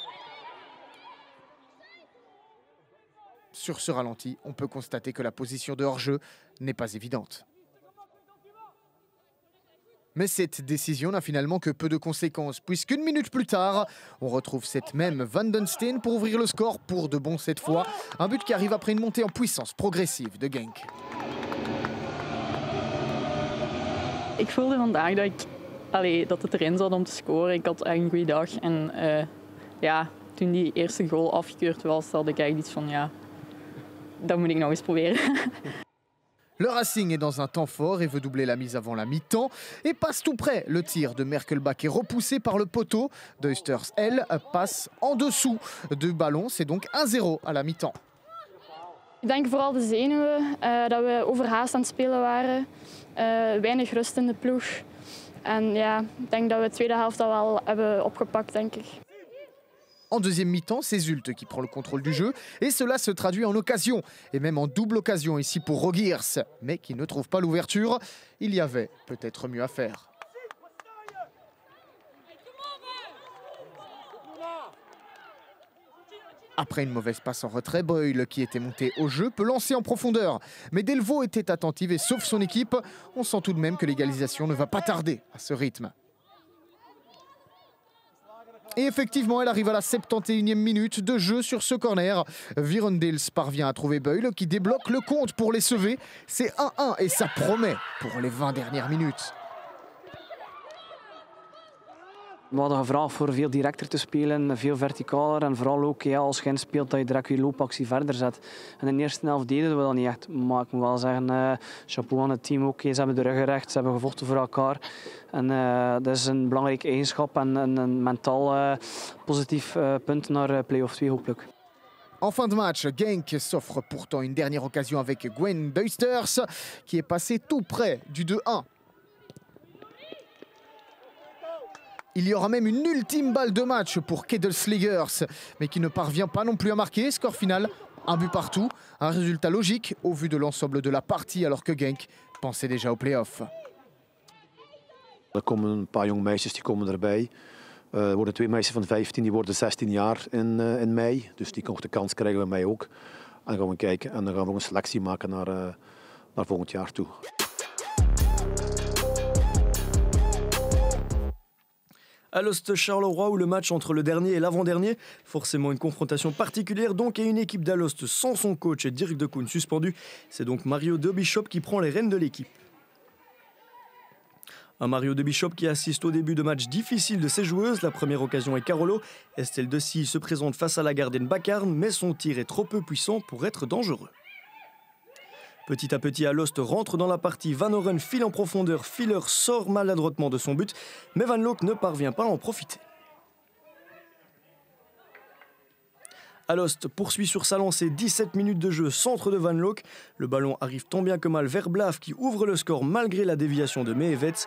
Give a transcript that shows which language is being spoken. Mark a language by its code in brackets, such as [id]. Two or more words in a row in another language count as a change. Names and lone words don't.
[fr] Sur ce ralenti, on peut constater que la position de hors-jeu n'est pas évidente. Mais cette décision n'a finalement que peu de conséquences, puisqu'une minute plus tard, on retrouve cette même Van den Steen pour ouvrir le score pour de bon cette fois. Un but qui arrive après une montée en puissance progressive de Genk. [nl] Ik voelde vandaag dat het erin zat om te scoren. Ik had echt een goede dag. En toen die eerste goal afgekeurd was, had ik eigenlijk iets van dat moet ik nog eens proberen. [fr] Le Racing est dans un temps fort et veut doubler la mise avant la mi-temps et passe tout près. Le tir de Merkelbach est repoussé par le poteau. Duisters, elle, passe en dessous du ballon. C'est donc 1-0 à la mi-temps. [nl] Ik denk vooral de zenuwen, dat we overhaast aan het spelen waren. Weinig rust in de ploeg. En ik denk dat we de tweede helft al wel hebben opgepakt, denk ik. [fr] En deuxième mi-temps, c'est Zulte qui prend le contrôle du jeu et cela se traduit en occasion et même en double occasion ici pour Rogiers, mais qui ne trouve pas l'ouverture. Il y avait peut-être mieux à faire. Après une mauvaise passe en retrait, Boyle, qui était monté au jeu, peut lancer en profondeur. Mais Delvaux était attentive et sauve son équipe. On sent tout de même que l'égalisation ne va pas tarder à ce rythme. Et effectivement, elle arrive à la 71e minute de jeu sur ce corner. Virondils parvient à trouver Boyle qui débloque le compte pour les sauver. C'est 1-1 et ça promet pour les 20 dernières minutes. [nl] We hadden gevraagd voor veel directer te spelen, veel verticaler en vooral ook als je inspeelt dat je direct je loopactie verder zet. En in de eerste helft deden we dat niet echt, maar ik moet wel zeggen, chapeau aan het team ook. Ze hebben de rug recht, ze hebben gevochten voor elkaar. En dat is een belangrijke eigenschap en een mentaal positief punt naar play-off 2 hopelijk. [fr] En fin de match, Genk s'offre pourtant une dernière occasion avec Gwen Duisters, qui est passé tout près du 2-1. Il y aura même une ultime balle de match pour Kedelsligers, mais qui ne parvient pas non plus à marquer. Score final, un but partout. Un résultat logique au vu de l'ensemble de la partie, alors que Genk pensait déjà au play-off. [nl] Er komen een paar jonge meisjes die komen erbij. Er worden 2 meisjes van 15, die worden 16 jaar in mei. Dus die de kans krijgen bij mij ook. En dan gaan we kijken en dan gaan we ook een selectie maken naar volgend jaar toe. [fr] Alost Charleroi où le match entre le dernier et l'avant-dernier, forcément une confrontation particulière donc et une équipe d'Alost sans son coach et Dirk de Koen suspendu. C'est donc Mario De Bishop qui prend les rênes de l'équipe. Un Mario De Bishop qui assiste au début de match difficile de ses joueuses. La première occasion est Carolo. Estelle De Sille se présente face à la gardienne Bacarne, mais son tir est trop peu puissant pour être dangereux. Petit à petit, Alost rentre dans la partie. Van Oren file en profondeur. Filler sort maladroitement de son but, mais Van Loek ne parvient pas à en profiter. Alost poursuit sur sa lancée, 17 minutes de jeu, centre de Van Loek. Le ballon arrive tant bien que mal vers Blaaf qui ouvre le score malgré la déviation de Mehevets.